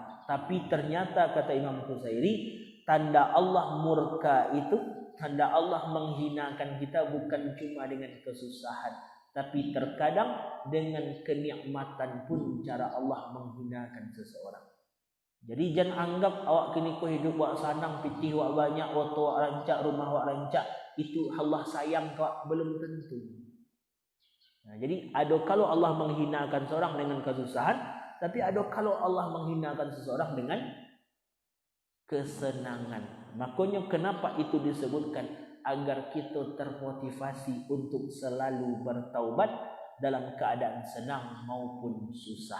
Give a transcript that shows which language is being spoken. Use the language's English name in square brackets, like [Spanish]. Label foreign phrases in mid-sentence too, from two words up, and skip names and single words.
[Indonesian] Tapi ternyata kata Imam Al-Qusairi, tanda Allah murka itu, tanda Allah menghinakan kita bukan cuma dengan kesusahan, tapi terkadang dengan kenikmatan pun cara Allah menghinakan seseorang. [Minangkabau] Jadi jangan anggap awak kini ko hidup wak sanang, pitih wak banyak, oto wak rancak, rumah wak rancak, itu Allah sayang kau, [Indonesian] belum tentu. Jadi ada kalau Allah menghinakan seorang dengan kesusahan, tapi ada kalau Allah menghinakan seseorang dengan kesenangan. Makanya kenapa itu disebutkan? Agar kita termotivasi untuk selalu bertaubat dalam keadaan senang maupun susah.